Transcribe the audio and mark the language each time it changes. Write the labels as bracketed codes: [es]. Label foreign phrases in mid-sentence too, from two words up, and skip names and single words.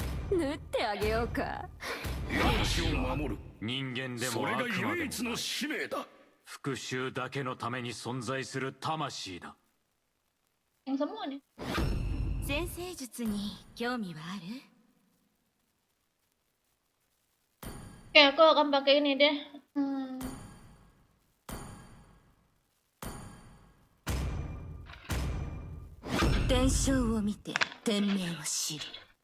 [ja] 縫ってあげようか。私を守る人間でも悪魔でもない使命だ。復讐だけのために存在する魂だ。 [id] Yang semua nih. [ja] 先生術に興味はある？ [id] Oke, aku akan pakai ini deh. [ja] 伝承を見て天命を知る。